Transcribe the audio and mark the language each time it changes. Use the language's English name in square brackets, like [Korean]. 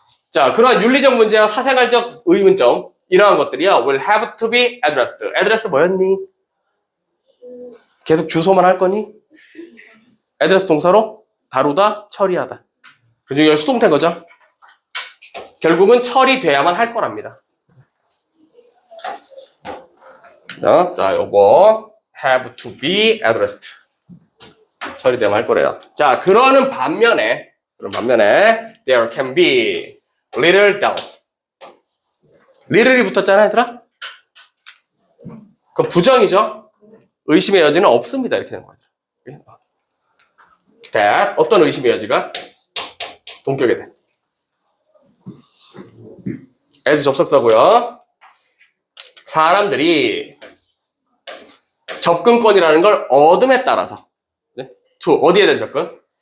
[Korean] 자, 그러한 윤리적 문제와 사생활적 의문점, 이러한 것들이요, [English] will have to be addressed. [Korean] address 뭐였니? 계속 주소만 할 거니? address 동사로 다루다, 처리하다. 그중에 여기 수동태인 거죠? 결국은 처리돼야만 할 거랍니다. [English] 자, 요거 have to be addressed. [Korean] 처리되면 할 거래요. 자, 그러는 반면에 [English] there can be little doubt. [Korean] little이 붙었잖아, 얘들아? 그럼 부정이죠? 의심의 여지는 없습니다. 이렇게 되는 거죠. that, 어떤 의심의 여지가? 동격에 돼. as 접속사고요. 사람들이 접근권이라는 걸 얻음에 따라서 to, 어디에 대한 접근?